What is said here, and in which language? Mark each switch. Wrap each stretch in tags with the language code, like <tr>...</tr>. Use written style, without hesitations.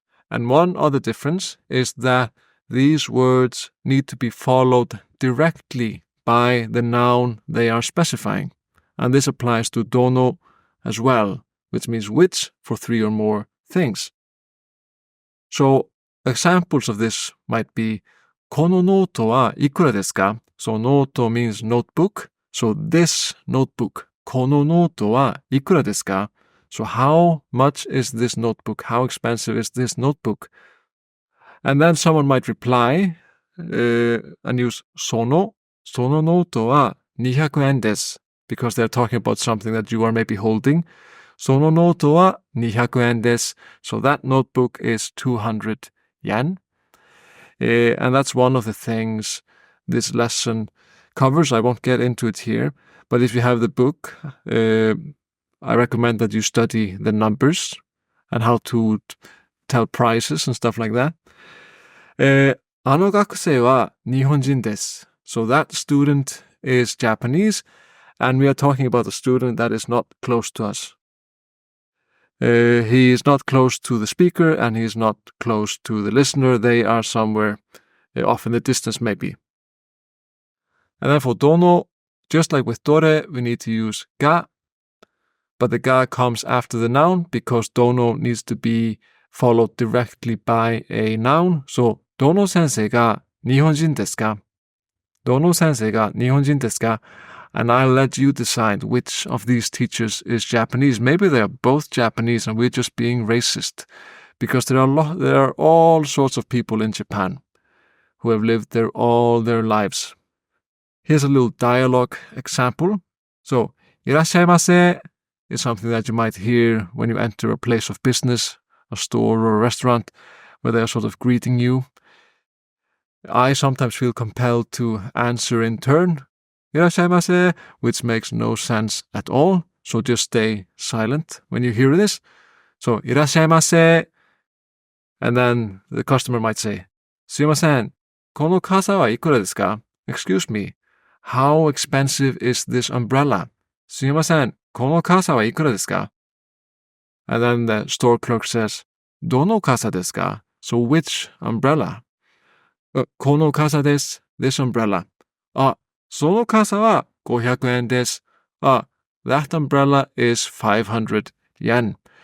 <en>And one other difference is that these words need to be followed directly by the noun they are specifying. And this applies to dono as well, which means which for three or more things. So examples of this might be</en> <ja>このノートはいくらですか?</ja> <en>So noto means notebook. So this notebook,</en> <ja>このノートはいくらですか?</ja> <en>So how much is this notebook? How expensive is this notebook? And then someone might reply and use</en> <ja>そのノートは200円です</ja> <en>because they're talking about something that you are maybe holding.</en> <ja>そのノートは200円です.</ja> <en>So that notebook is 200 yen. And that's one of the things this lesson covers. I won't get into it here. But if you have the book, I recommend that you study the numbers and how to tell prices and stuff like that.</en> <ja>あの学生は日本人です.</ja> <en>So that student is Japanese, and we are talking about a student that is not close to us. He is not close to the speaker, and he is not close to the listener. They are somewhere off in the distance, maybe. And then for dono, just like with dore, we need to use ga, but the ga comes after the noun because dono needs to be followed directly by a noun.</en> <ja>So, どの先生が日本人ですか?どの先生が日本人ですか?</ja> <en>And I'll let you decide which of these teachers is Japanese. Maybe they are both Japanese and we're just being racist. Because there are all sorts of people in Japan who have lived there all their lives. Here's a little dialogue example. So, いらっしゃいませ is something that you might hear when you enter a place of business, a store or a restaurant, where they are sort of greeting you. I sometimes feel compelled to answer in turn, いらっしゃいませ, which makes no sense at all. So just stay silent when you hear this. So, いらっしゃいませ.And then the customer might say,</en> <ja>すいません、この傘はいくらですか?</ja> <en>Excuse me, how expensive is this umbrella?</en> <ja>すいません、この傘はいくらですか?</ja> <en>And then the store clerk says,</en> <ja>どの傘ですか?</ja> <en>So which umbrella?</en> <ja>この傘です。</ja> <en>This umbrella.</en> <ja>その傘は500円です.</ja> <en>That umbrella is 500 yen.</en>